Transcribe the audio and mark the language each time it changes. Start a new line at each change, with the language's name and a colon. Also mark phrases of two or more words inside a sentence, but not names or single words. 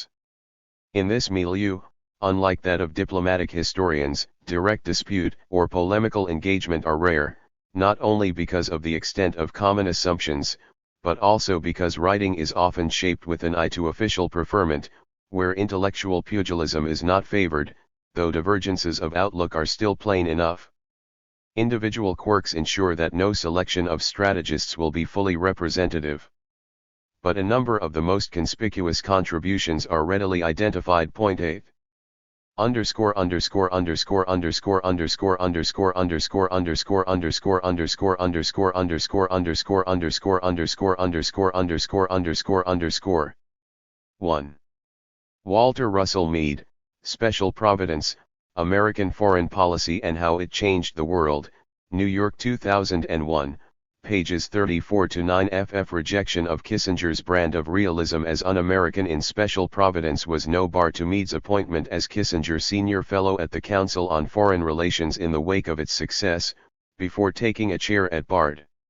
English: In this milieu, unlike that of diplomatic historians, direct dispute or polemical engagement are rare, not only because of the extent of common assumptions, but also because writing is often shaped with an eye to official preferment, where intellectual pugilism is not favored, though divergences of outlook are still plain enough. Individual quirks ensure that no selection of strategists will be fully representative. But a number of the most conspicuous contributions are readily identified. Point 8. Underscore underscore underscore underscore underscore underscore underscore underscore underscore underscore underscore underscore underscore underscore underscore underscore underscore underscore underscore 1. Walter Russell Mead, Special Providence, American Foreign Policy and How It Changed the World, New York 2001, pages 34-9. Rejection of Kissinger's brand of realism as un-American in Special Providence was no bar to Mead's appointment as Kissinger Senior Fellow at the Council on Foreign Relations in the wake of its success, before taking a chair at Bard.